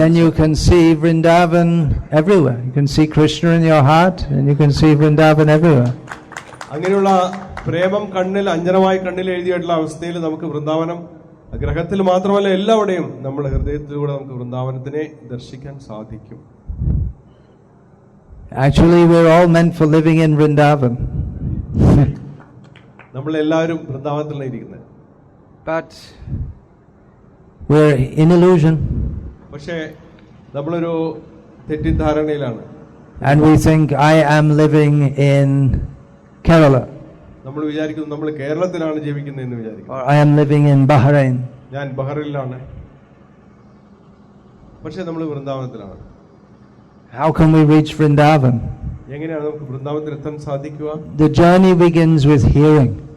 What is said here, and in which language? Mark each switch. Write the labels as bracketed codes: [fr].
[en] Then you can see Vrindavan everywhere. You can see Krishna in your heart and you can see Vrindavan everywhere. [ml] അങ്ങനെയുള്ള പ്രേമം അഞ്ജനമായി കണ്ണിൽ എഴുതിയിട്ടുള്ള അവസ്ഥയിൽ നമുക്ക് വൃന്ദാവനം ഗ്രഹത്തിൽ മാത്രമല്ല എല്ലാവിടെയും നമ്മുടെ ഹൃദയത്തിലൂടെ നമുക്ക് വൃന്ദാവനത്തിനെ ദർശിക്കാൻ സാധിക്കും. [en] Actually, we're all meant for living in Vrindavan. [ml] നമ്മൾ എല്ലാവരും വൃന്ദാവനത്തിലാണ് ഇരിക്കുന്നത്. [en] But we're in illusion. [ml] പക്ഷേ നമ്മളൊരു തെറ്റിദ്ധാരണയിലാണ്. [en] And we think I am living in Kerala. [ml] നമ്മൾ വിചാരിക്കുന്നു നമ്മൾ കേരളത്തിലാണ് ജീവിക്കുന്നതെന്ന് വിചാരിക്കുന്നു. [en] Or I am living in Bahrain. [ml] ഞാൻ ബഹ്റൈനിലാണ്. പക്ഷേ നമ്മൾ വൃന്ദാവനത്തിലാണ്. [en] How can we reach Vrindavan? [ml] എങ്ങനെയാണ് നമുക്ക് വൃന്ദാവനത്തിൽ എത്താൻ സാധിക്കുക? [en] The journey begins with hearing.